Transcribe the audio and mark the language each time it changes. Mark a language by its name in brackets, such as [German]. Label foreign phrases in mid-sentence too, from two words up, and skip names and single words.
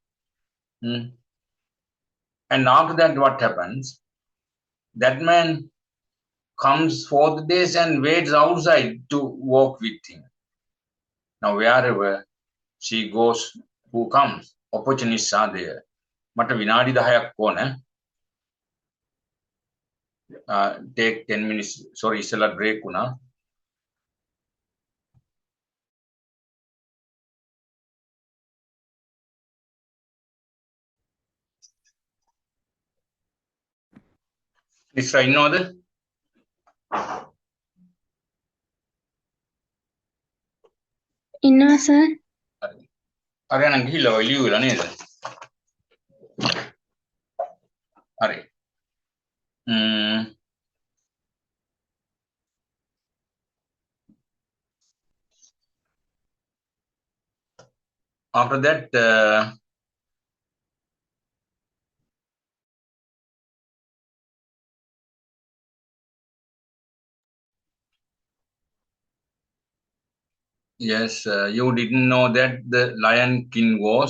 [English] And after that, what happens? That man comes fourth days and waits outside to walk with him. Now, wherever she goes, who comes? Opportunists are there. [Sinhala] මට විනාඩි 10ක් ඕන. [English] Take 10 minutes. Sorry, [Sinhala] ඉස්සලා break වුණා. ඉස්සරහ ඉන්නවද? ඉන්නවා සර්. හරි නම් ගිහිල්ලා ඔය ලියුවලා නේද? හරි. [English] After that, yes, you didn't know that the Lion King was.